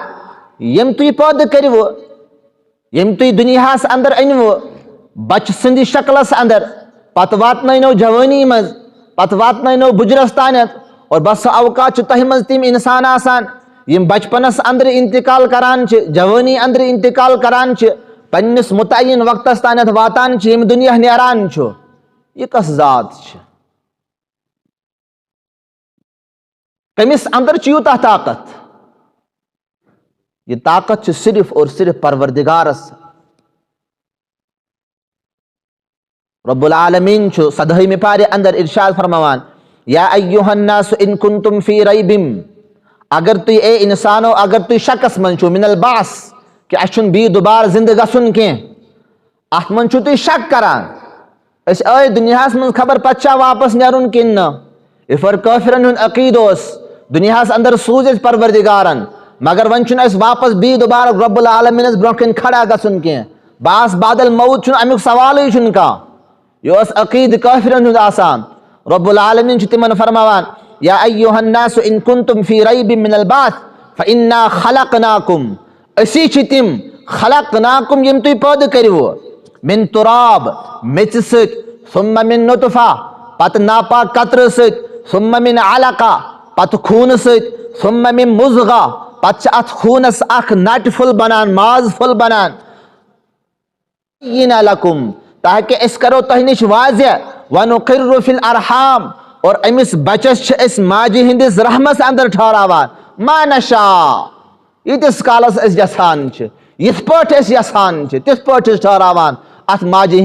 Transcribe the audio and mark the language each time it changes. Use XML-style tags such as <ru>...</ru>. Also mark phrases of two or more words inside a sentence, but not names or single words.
<ks>یٔمۍ تُہۍ پٲدٕ کٔرِوٕ یٔمۍ تُہۍ دُنیاہس اندر أنۍوٕ بچہِ سٕنٛدِ شکلس اندر پتہٕ واتنٲینو جوٲنی منٛز پتہٕ واتنٲینو بُجرس تانیتھ اور بسا اوقات چھِ تۄہہِ منٛز تِم انسان آسان یم بچپنس اندر انتقال کران چھِ جوٲنی اندر انتقال کران چھِ پننس متعین وقتس تانیتھ واتان چھِ ییٚمہِ دُنیا نیران چھُ یہ کۄس ذات چھِ کٔمِس اندر چھُ یوٗتاہ طاقت یہ طاقت چھِ صرف اور صرف پروردگارس رب العالمین چھُ 17ویں پارِ اندر ارشاد فرماوان</ks> <ar>یا ایھا الناس ان کنتم فی ریب</ar> <ks>اگر تُہۍ اے انسانو اگر تُہۍ شکس منٛز چھُو</ks> <ar>من البعث</ar> <ks>کہ اسہِ چھُنہٕ بیٚیہِ دُبارٕ زندٕ گژھُن کینٛہہ اتھ منٛز چھُو تُہۍ شک کران أسۍ آے دُنیاہس منٛز خبر پتہٕ چھا واپس نیرُن کِنہٕ نہ یِتھ پٲٹھۍ کٲفرن ہُنٛد عقیٖدٕ اوس دُنیاہس اندر سوٗز اسہِ پروردگارن مگر وۄنۍ چھُنہٕ اسہِ واپس بیٚیہِ دُبارٕ رب العالمینس برونٛہہ کَنہِ کھڑا گژھُن کینٛہہ</ks> <ar>بعث بعد</ar> <ks>الموت چھُنہٕ امیُک سوالٕے چھُنہٕ کانٛہہ یہ اوس عقیٖدٕ کٲفرن ہُنٛد آسان رب العالمین چھُ تِمن فرماوان</ks> <ar>یا ایھا الناس ان کنتم فی ریب من البعث فانا خلقناکم</ar> <ks>أسی چھِ تِم خلقناکم یِم تُہۍ پٲدٕ کٔرِوٕ</ks> <ar>من تراب</ar> <ks>میٚژِ سۭتۍ</ks> <ar>ثم من نطفہ</ar> <ks>پتہٕ ناپاک قطرٕ سۭتۍ</ks> <ar>ثم من علقہ</ar> <ks>پتہٕ خوٗنہٕ سۭتۍ</ks> <ar>ثم من مضغہ</ar> <ks>پتہٕ چھِ اتھ خوٗنس اکھ نٹہِ پھوٚل بنان ماز پھوٚل بنان لکم تاکہ أسۍ کرو تۄہہِ نِش واضح</ks> <ar>ونقر فی الارحام</ar> <ks>اور أمِس بچس چھِ أسۍ ماجہِ ہٕنٛدِس رحمس اندر ٹھہراوان</ks> <ar>ما نشاء</ar> <ks>ییٖتِس کالس أسۍ یژھان چھِ یِتھ پٲٹھۍ أسۍ یژھان چھِ تِتھ پٲٹھۍ چھِ ٹھہراوان اتھ ماجہِ</ks>